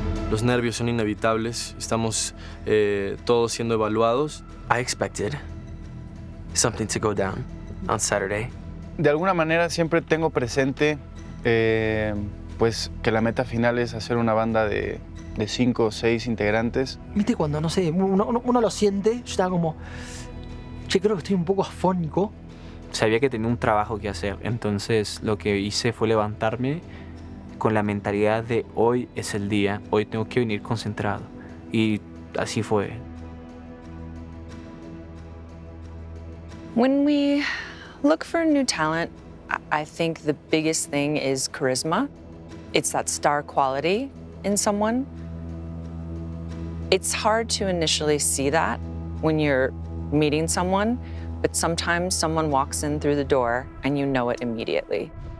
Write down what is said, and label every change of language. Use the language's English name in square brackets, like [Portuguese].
[Spanish] Los nervios son inevitables, estamos todos siendo evaluados. [English] I expected something to go down on Saturday. [Spanish] De alguna manera siempre tengo presente pues que la meta final es hacer una banda de 5 o 6 integrantes. ¿Viste cuando, no sé, uno lo siente? Yo estaba como, che, creo que estoy un poco afónico. Sabía que tenía un trabajo que hacer, entonces lo que hice fue levantarme con la mentalidad de hoy es el día, hoy tengo que venir concentrado. Y así fue. [English] When we look for new talent, I think the biggest thing is charisma. It's that star quality in someone. It's hard to initially see that when you're meeting someone, but sometimes someone walks in through the door and you know it immediately.